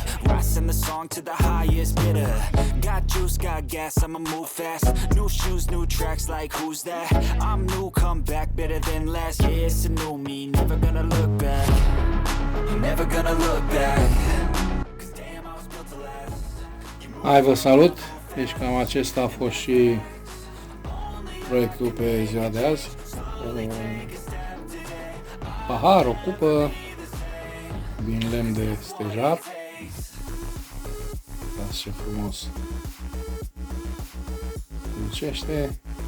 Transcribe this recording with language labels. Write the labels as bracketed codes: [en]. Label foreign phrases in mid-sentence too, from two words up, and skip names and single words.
[en] Rising the song to the highest bidder. Got juice, got gas, I'ma move fast. New shoes, new tracks, like who's that? I'm new, come back, better than last. Yeah, it's a new me, never gonna look back. Never gonna look back. [ro] Hai, vă salut! Deci cam acesta a fost și proiectul pe ziua de azi. Un pahar, o cupă din lemn de stejar. Uitați ce frumos dulcește.